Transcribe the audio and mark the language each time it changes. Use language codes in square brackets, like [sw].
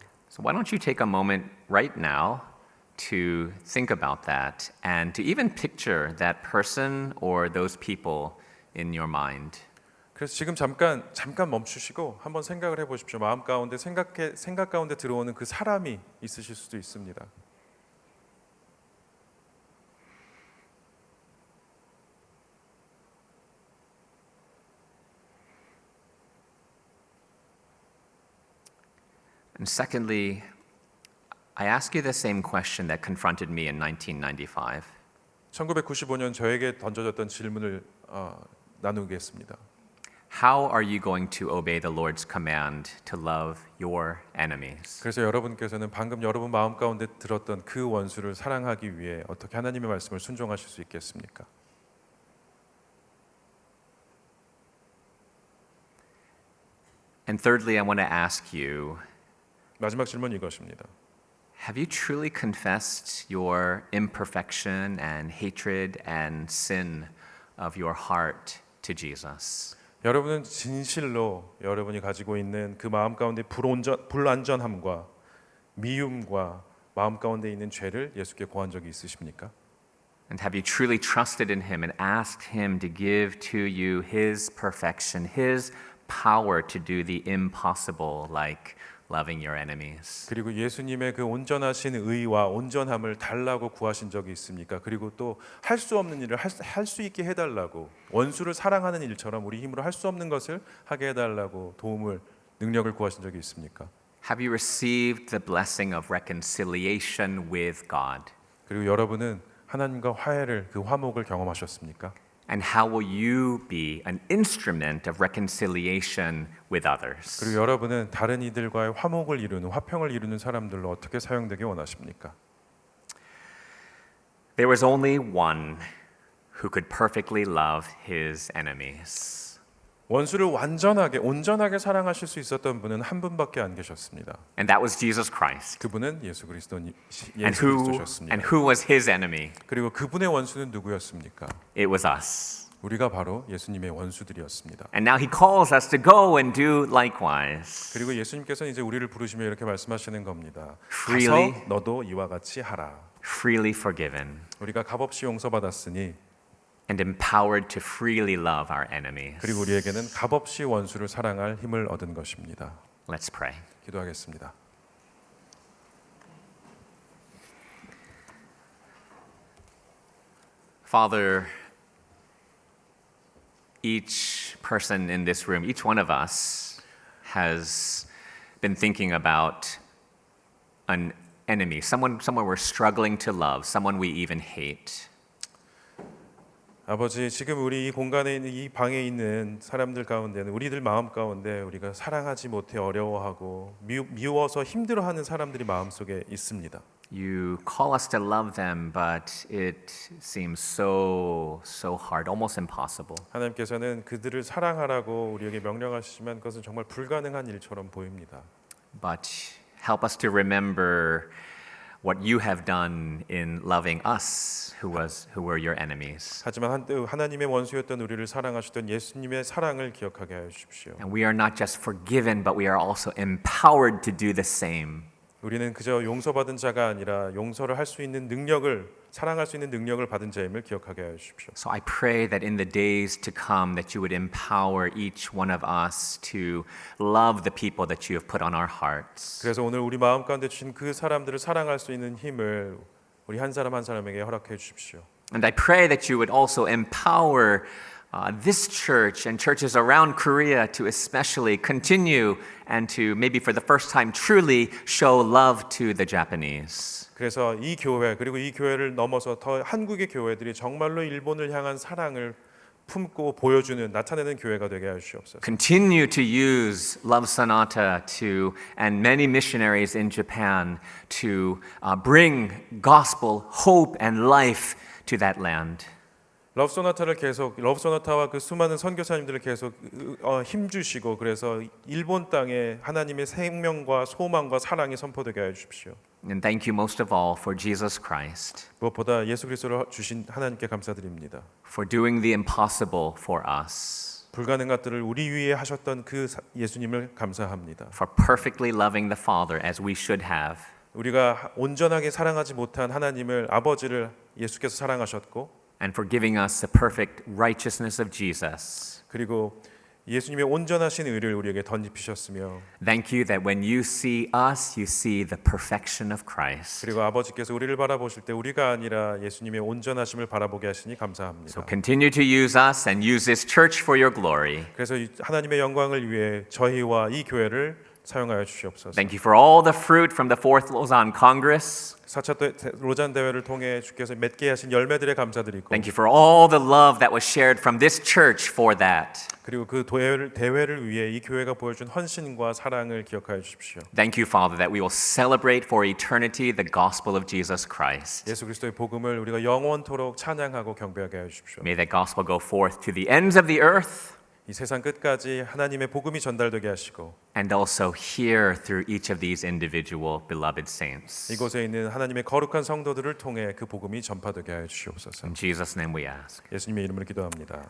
[en] So why don't you take a moment right now to think about that and to even picture that person or those people in your mind. [ko] 그래서 지금 잠깐 멈추시고 한번 생각을 해보십시오. 마음 가운데 생각 가운데 들어오는 그 사람이 있으실 수도 있습니다. [en] And secondly, I ask you the same question that confronted me in 1995. [ko] 1995년 저에게 던져졌던 질문을 나누겠습니다. [en] How are you going to obey the Lord's command to love your enemies? [ko] 그래서 여러분께서는 방금 여러분 마음 가운데 들었던 그 원수를 사랑하기 위해 어떻게 하나님의 말씀을 순종하실 수 있겠습니까? [en] And thirdly, I want to ask you, [ko] 마지막 질문이 이것입니다. [en] have you truly confessed your imperfection and hatred and sin of your heart to Jesus? [ko] 여러분은 진실로 여러분이 가지고 있는 그 마음 가운데 불완전함과 미움과 마음 가운데 있는 죄를 예수께 고한 적이 있으십니까? [en] And have you truly trusted in Him and asked Him to give to you His perfection, His power to do the impossible, like loving your enemies? [ko] 그리고 예수님의 그 온전하신 의와 온전함을 달라고 구하신 적이 있습니까? 그리고 또 할 수 없는 일을 할 수 있게 해달라고 원수를 사랑하는 일처럼 우리 힘으로 할 수 없는 것을 하게 해달라고 도움을 능력을 구하신 적이 있습니까? [en] Have you received the blessing of reconciliation with God? [ko] 그리고 여러분은 하나님과 화해를 그 화목을 경험하셨습니까? [en] And how will you be an instrument of reconciliation with others? [ko] 그리고 여러분은 다른 이들과의 화목을 이루는 화평을 이루는 사람들로 어떻게 사용되기 원하십니까? [en] There was only one who could perfectly love his enemies. [ko] 원수를 완전하게 온전하게 사랑하실 수 있었던 분은 한 분밖에 안 계셨습니다. [en] And that was Jesus Christ. [ko] 그분은 예수 [en] And [ko] 그리스도셨습니다. [en] who was his enemy? [ko] 그리고 그분의 원수는 누구였습니까? [en] It was us. [ko] 우리가 바로 예수님의 원수들이었습니다. [en] And now he calls us to go and do likewise. [ko] 그리고 예수님께서는 이제 우리를 부르시며 이렇게 말씀하시는 겁니다. [en] Freely. [ko] 가서 너도 이와 같이 하라. [en] Freely forgiven [ko] 우리가 값없이 용서받았으니 [en] and empowered to freely love our enemies. [ko] 그리고 우리에게는 값없이 원수를 사랑할 힘을 얻은 것입니다. [en] Let's pray. [ko] 기도하겠습니다. [en] Father, each person in this room, each one of us has been thinking about an enemy, someone we're struggling to love, someone we even hate. [ko] 아버지, 지금 우리 이 공간에 있는 이 방에 있는 사람들 가운데는 우리들 마음 가운데 우리가 사랑하지 못해 어려워하고 미워서 힘들어하는 사람들이 마음속에 있습니다. [en] You call us to love them, but it seems so hard, almost impossible. [ko] 하나님께서는 그들을 사랑하라고 우리에게 명령하시지만 그것은 정말 불가능한 일처럼 보입니다. [en] But help us to remember what you have done in loving us, who were your enemies. [ko] 하지만 한때 하나님의 원수였던 우리를 사랑하셨던 예수님의 사랑을 기억하게 하여 주십시오. [en] And we are not just forgiven, but we are also empowered to do the same. [ko] 우리는 그저 용서받은 자가 아니라 용서를 할 수 있는 능력을 사랑할 수 있는 능력을 받은 자임을 기억하게 하여 주십시오. [en] So I pray that in the days to come that you would empower each one of us to love the people that you have put on our hearts. [ko] 그래서 오늘 우리 마음 가운데 주신 그 사람들을 사랑할 수 있는 힘을 우리 한 사람 한 사람에게 허락해 주십시오. [en] And I pray that you would also empower this church and churches around Korea to especially continue and to maybe for the first time truly show love to the Japanese. [ko] 그래서 이 교회 그리고 이 교회를 넘어서 더 한국의 교회들이 정말로 일본을 향한 사랑을 품고 보여주는 나타내는 교회가 되게 하여 주시옵소서. [en] Continue to use Love Sonata to and many missionaries in Japan to bring gospel, hope, and life to that land. [ko] 러브소나타와 그 수많은 선교사님들을 계속 힘 주시고 그래서 일본 땅에 하나님의 생명과 소망과 사랑이 선포되게 해 주십시오. [en] And thank you most of all for Jesus Christ, [ko] 무엇보다 예수 그리스도를 주신 하나님께 감사드립니다. [en] for doing the impossible for us, [ko] 불가능한 것들을 우리 위해 하셨던 그 예수님을 감사합니다. [en] for perfectly loving the Father as we should have, [ko] 우리가 온전하게 사랑하지 못한 하나님을 아버지를 예수께서 사랑하셨고 [en] and for giving us the perfect righteousness of Jesus. [ko] 그리고 예수님의 온전하신 의를 우리에게 던지셨으며 [en] Thank you that when you see us, you see the perfection of Christ. [ko] 그리고 아버지께서 우리를 바라보실 때 우리가 아니라 예수님의 온전하심을 바라보게 하시니 감사합니다. [en] So continue to use us and use this church for your glory. [ko] 그래서 하나님의 영광을 위해 저희와 이 교회를 사용하여 주시옵소서. [en] Thank you for all the fruit from the Fourth Lausanne Congress. [ko] 4차 로잔 대회를 통해 주께서 맺게 하신 열매들에 감사드리고 [en] Thank you for all the love that was shared from this church for that. [ko] 그리고 그 대회를 위해 이 교회가 보여준 헌신과 사랑을 기억하여 주십시오. [en] Thank you, Father, that we will celebrate for eternity the gospel of Jesus Christ. [ko] 예수 그리스도의 복음을 우리가 영원토록 찬양하고 경배하게 하여 주십시오. [en] May that gospel go forth to the ends of the earth [ko] 이 세상 끝까지 하나님의 복음이 전달되게 하시고 [en] and also here through each of these individual beloved saints. [ko] 이곳에 있는 하나님의 거룩한 성도들을 통해 그 복음이 전파되게 하여 주시옵소서. [en] In Jesus' name we ask. [ko] 예수님의 이름으로 기도합니다.